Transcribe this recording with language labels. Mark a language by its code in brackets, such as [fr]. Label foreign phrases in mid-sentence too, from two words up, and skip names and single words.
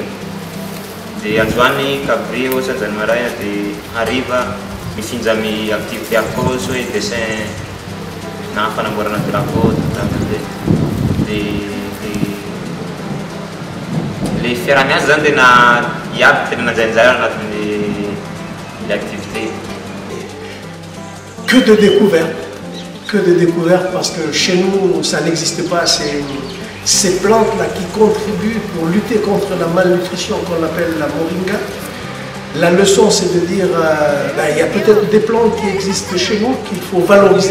[mg] Dia androany cabri ohatsy anjany maraina dia hariva mifinja mi activité hafa ohatsy hoe dessin na fanamboarana drapeau dia le fiaramiasa zany tena iaby tena najanjara anatin'le activité. [fr] Que de découvertes, parce que chez nous, ça n'existe pas, ces plantes-là qui contribuent pour lutter contre la malnutrition qu'on appelle la moringa. La leçon, c'est de dire, il y a peut-être des plantes qui existent chez nous qu'il faut valoriser.